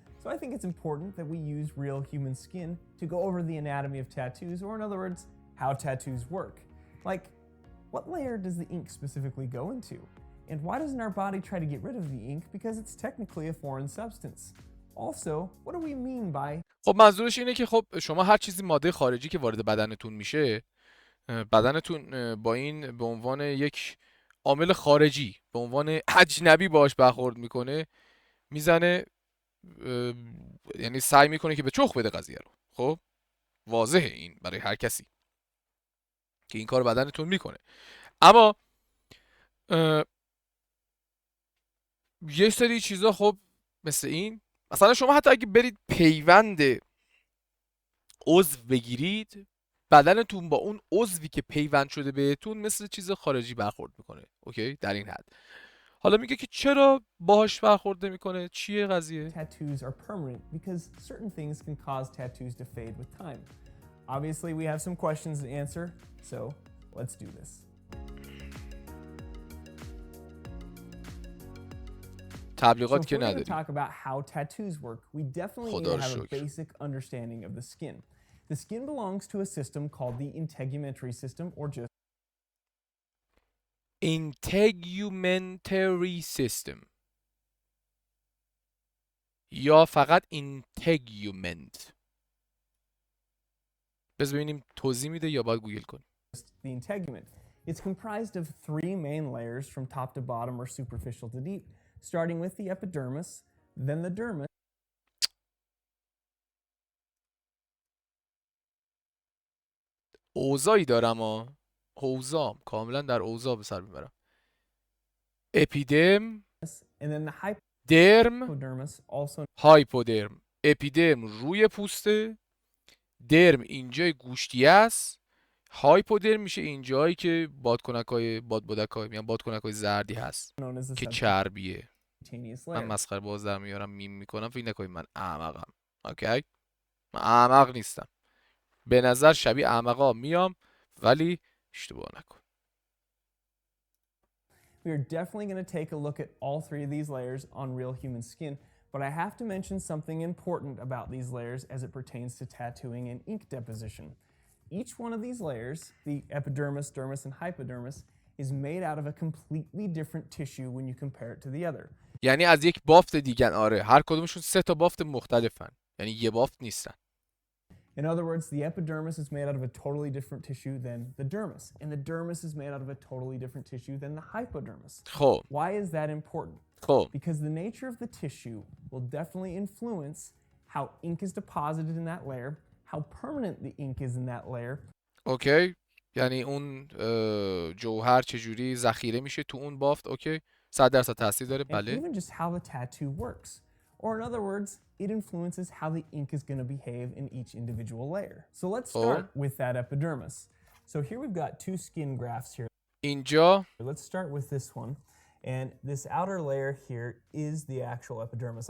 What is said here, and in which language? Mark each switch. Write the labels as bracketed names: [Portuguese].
[English] So I think it's important that we use real human skin to go over the anatomy of tattoos, or in other words, how tattoos work. Like, what layer does the ink specifically go into? And why doesn't our body try to get rid of the ink because it's technically a foreign substance? Also, what do we mean by... [Persian] خب منظورش اینه که خب شما هر چیزی ماده خارجی که وارد بدنتون میشه، بدنتون با این به عنوان یک عامل خارجی، به عنوان اجنبی باش برخورد میکنه، میزنه، یعنی سعی میکنه که به چخ بده قضیه رو. خب واضحه این برای هر کسی که این کار بدنتون میکنه. اما یه سری چیزا خب مثل این، مثلا شما حتی اگه برید پیوند عضو بگیرید، بدنتون با اون عضوی که پیوند شده بهتون مثل چیز خارجی برخورد میکنه. اوکی، در این حد. حالا میگه که چرا باهاش برخورد نمیکنه؟ چیه قضیه؟ [English] Tattoos are permanent because certain things can cause tattoos to fade with time. Obviously, we have some questions to answer, so let's do this. [Persian] تبلیغات که [English] So if we're going to [Persian] نداریم. [English] talk about how tattoos work, we definitely need to have a basic understanding of the skin. The skin belongs to a system called the integumentary system, or just integumentary system. [Persian] یا فقط اینتگومنت؟ بذار ببینیم توضیح میده یا باید گوگل کنیم. [English] The integument. It's comprised of three main layers from top to bottom or superficial to deep, starting with the epidermis, then the dermis. [Persian] اوضاعی دارم اوضاع کاملا در اوضاع به سر میبرم. اپیدرم، [English] And then the [Persian] درم، [English] hypodermis, also [Persian] هایپودرم. اپیدرم روی پوسته، درم اینجای گوشتیه است، هایپودرم میشه اینجایی که بادکنکای میگن بادکنکای زردی هست [English] known as the [Persian] که چربیه. [English] subcutaneous [Persian] من [English] layer. [Persian] مسخره باز در میارم میم میکنم، فکر نکنید من احمقم. اوکی، من احمق نیستم، به نظر شبیه احمقا میام ولی اشتباه نکن. [English] We are definitely going to take a look at all three of these layers on real human skin, but I have to mention something important about these layers as it pertains to tattooing and ink deposition. Each one of these layers, the epidermis, dermis, and hypodermis, is made out of a completely different tissue when you compare it to the other. [Persian] یعنی از یک بافت دیگن. آره، هر کدومشون سه تا بافت مختلفن، یعنی یه بافت نیستن. [English] In other words, the epidermis is made out of a totally different tissue than the dermis, and the dermis is made out of a totally different tissue than the hypodermis. [Persian] خب [English] Why is that important? [Persian] خب [English] Because the nature of the tissue will definitely influence how ink is deposited in that layer, how permanent the ink is in that layer. [Persian] اوکی، یعنی اون جوهر چجوری ذخیره میشه تو اون بافت. اوکی، 100% تاثیر داره. [English] And [Persian] بله. [English] even just how the tattoo works. Or in other words, it influences how the ink is going to behave in each individual layer. So let's start with that epidermis. So here we've got two skin grafts here. [Persian] اینجا [English] Let's start with this one. And this outer layer here is the actual epidermis.